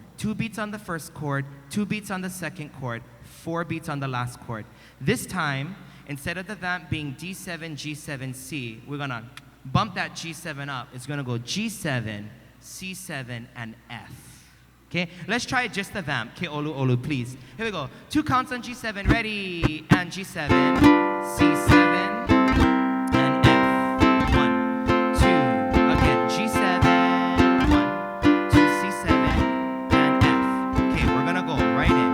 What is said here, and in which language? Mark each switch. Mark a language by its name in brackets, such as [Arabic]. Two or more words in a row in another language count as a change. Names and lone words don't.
[English] 2 beats on the first chord, 2 beats on the second chord, 4 beats on the last chord. This time, instead of the vamp being D7, G7, C, we're gonna bump that G7 up. It's gonna go G7, C7, and F. Okay, let's try just the vamp. [Hawaiian] Keʻolu olu, [English] please. Here we go. 2 counts on G7, ready, and G7, C7, and F. 1, 2, again, G7, 1, 2, C7, and F. Okay, we're gonna go right